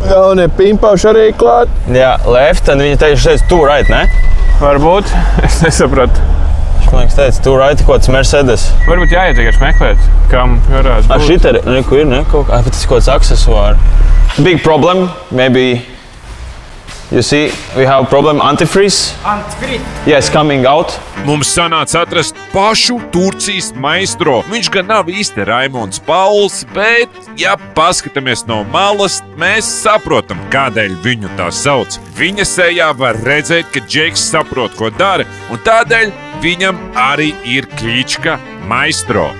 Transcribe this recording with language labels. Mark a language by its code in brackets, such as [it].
[lv] Jaunie pimpauši arī klāt. Jā, left, un viņi teica [en] two right, [lv] ne? Varbūt. Es nesapratu. Man liekas, teica [en] two right, [lv] kaut kāds Mercedes. Varbūt jāiet vienkārši meklēt, kam varētu būt. Šita ir, neko ir, ne? Bet tas ir kaut kāds aksesuāri. [en] Big problem, maybe. You see, we have problem antifreeze. Antifreeze? Yes, coming out. [lv] Mums sanāca atrast pašu Turcijas maistro. Viņš gan nav īsti Raimonds Pauls, bet, ja paskatāmies no malas, mēs saprotam, kādēļ viņu tā sauc. Viņa sejā var redzēt, ka Džeks saprot, ko dara, un tādēļ viņam arī ir klīčka maistro.